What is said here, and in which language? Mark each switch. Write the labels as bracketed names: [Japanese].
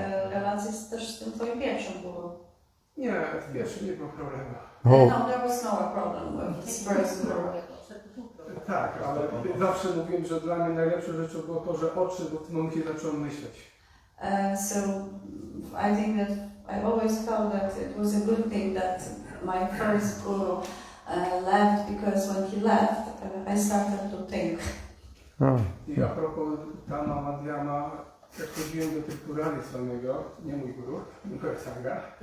[Polish] relacje też z tym twoim pierwszym guru? Nie, wiesz, nie było problemu. [English] No, there was no problem with this first guru. [Polish] Tak, ale zawsze mówiłem, że dla mnie najlepszą rzeczą było to, że odszedł, bo w tym momencie zacząłem myśleć. [English] So I think that I always felt that it was a good thing that my first guru left, because when he left, I started to think. [Polish] I a propos Tama Madhyama, jak chodziłem do Tripurari swojego, nie mój guru, tylko Sangha.